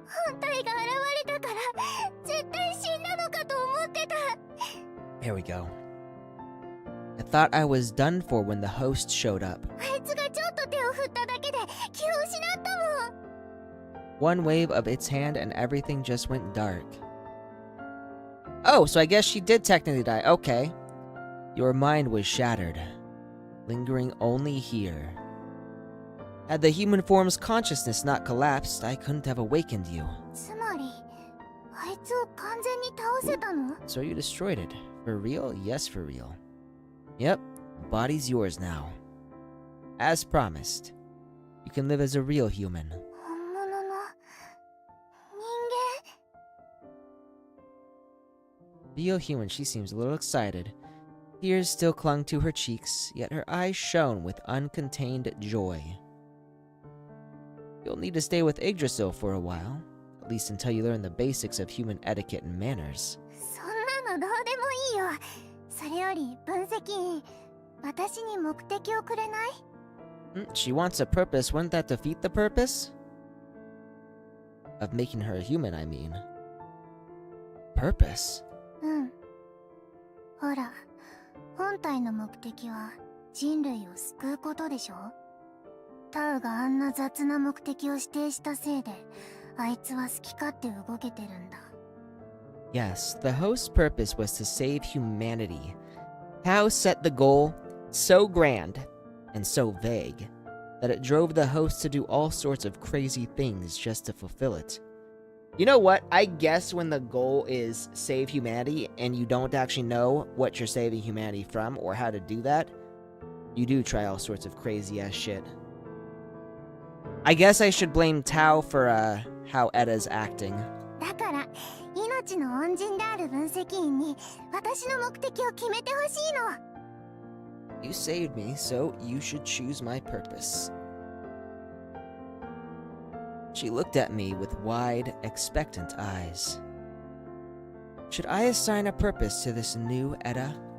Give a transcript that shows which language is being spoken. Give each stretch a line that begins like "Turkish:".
Japanese: 本体が現れたから絶対死んだのかと思ってた
English: Here we go. I thought I was done for when the host showed up.
Japanese: あいつがちょっと手を振っただけで気を失ったもん
English: One wave of its hand and everything just went dark. Oh, so I guess she did technically die. Okay. Your mind was shattered, lingering only here. Had the human form's consciousness not collapsed, I couldn't have awakened you.
Japanese: つまりあいつを完全に倒せたの
English: So you destroyed it. For real? Yes, for real. Yep, the body's yours now. As promised, you can live as a real human.
Japanese: 本物の人
English: Real human, she seems a little excited. Tears still clung to her cheeks, yet her eyes shone with uncontained joy. You'll need to stay with Yggdrasil for a while, at least until you learn the basics of human etiquette and manners.
Japanese: そんなのどうでもいいよそれより分析員私に目的をくれない
English: She wants a purpose. Wouldn't that defeat the purpose? Of making her a human, I mean. Purpose?
Japanese: うんほら本体の目的は人類を救うことでしょタウがあんな雑な目的を指定したせいであいつは好き勝手動けてるんだ
English: Yes, the host's purpose was to save humanity. Tao set the goal so grand and so vague that it drove the host to do all sorts of crazy things just to fulfill it. You know what? I guess when the goal is save humanity and you don't actually know what you're saving humanity from or how to do that, you do try all sorts of crazy ass shit. I guess I should blame Tao for how Edda's acting.
Japanese: だから命の恩人である分析員に私の目的を決めてほしいの
English: You saved me, so you should choose my purpose. She looked at me with wide, expectant eyes. Should I assign a purpose to this new Edda?